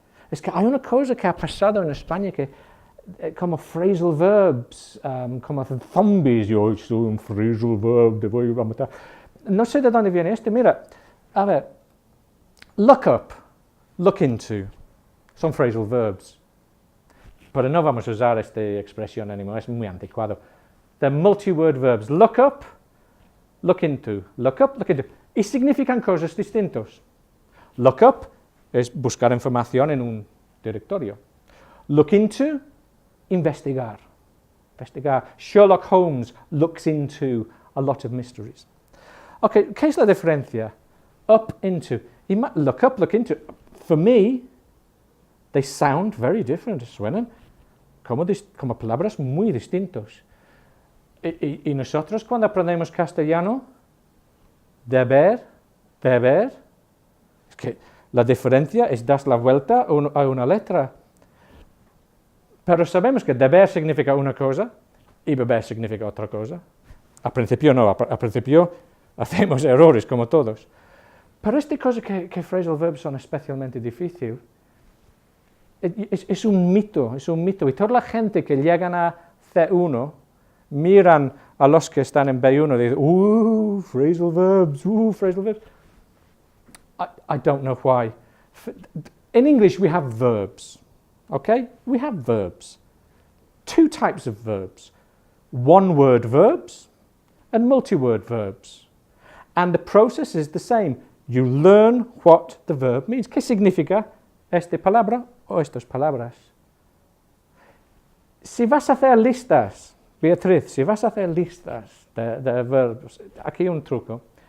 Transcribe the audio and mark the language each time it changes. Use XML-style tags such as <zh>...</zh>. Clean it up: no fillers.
<es>Es que hay una cosa que ha pasado en España que como phrasal verbs, como hacen zombies, yo soy un phrasal verb, te voy a matar. No sé de dónde viene este, mira, a ver, look up, look into, son phrasal verbs. Pero no vamos a usar esta expresión anymore, es muy anticuado.</es> <en>The multi-word verbs, look up, look into, look up, look into.</en> <es>Y significan cosas distintas. Look up es buscar información en un directorio. Look into, investigar.</es> <en>Sherlock Holmes looks into a lot of mysteries.</en> <es>Ok, ¿qué es la diferencia? Up, into. Look up, look into.</es> <en>For me, they sound very different.</en> <es>Suenan como palabras muy distintas. Y nosotros cuando aprendemos castellano, deber, es que la diferencia es dar la vuelta a una letra. Pero sabemos que deber significa una cosa y beber significa otra cosa. Al principio no, al principio hacemos errores como todos. Pero esta cosa que phrasal verbs son especialmente difíciles, es un mito. Y toda la gente que llegan a C1 miran a los que están en B1 y dicen, phrasal verbs.</es> <en>I don't know why. In English we have verbs, okay? We have verbs. 2 types of verbs. One-word verbs and multi-word verbs. And the process is the same. You learn what the verb means.</en> <es>¿Qué significa esta palabra o estas palabras? Si vas a hacer listas, Beatriz, si vas a hacer listas de verbos, aquí un truco.</es>